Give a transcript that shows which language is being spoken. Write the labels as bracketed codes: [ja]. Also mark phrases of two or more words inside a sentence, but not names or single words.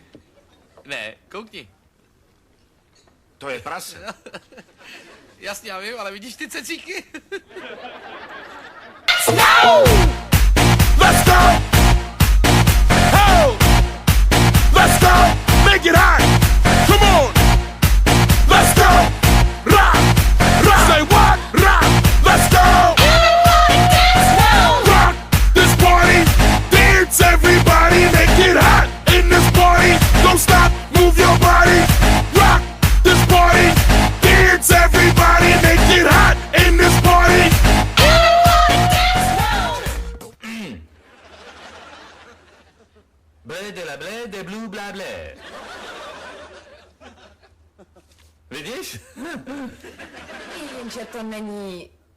[cs] Ne, koukni. To je prase. Jasně, já vím, ale vidíš ty cecíky? [en] Let's go! Oh! Let's go! Make it hot! Come on! Let's go! Rock! Rock! Say what? Rock! Let's go! Rock this party! Dance everybody! Make it hot in this party! Don't stop! Move your body! Rock this party! Dance everybody! Make it hot in this party! Blé de la blé de blue bla blé. [cs] Vidíš? Jenže to není...